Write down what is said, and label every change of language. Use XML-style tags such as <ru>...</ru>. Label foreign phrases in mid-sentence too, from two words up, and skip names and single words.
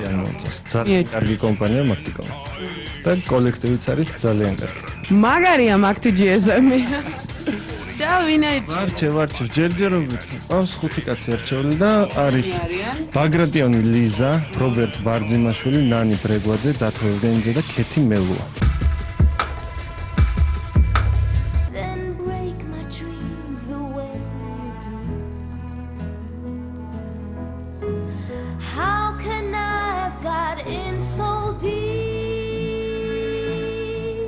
<ka>ძალიან კარგი კომპანია მაგტიკომ. და კოლექტივიც არის ძალიან კარგი. მაგარია მაგთი GSM-ი. და ვინაირჩი? ვარჩევ, ჯერჯერობით. ყავს 5 კაცი არჩეული და არის ბაგრატიონი ლიზა, რობერტ ბარძიმაშვილი, ნანი ბრეგვაძე, დათო ევგენიძე და ქეთი მელუა.</ka> <en>Then break my dreams the way you do. How can I have got in so deep?</en>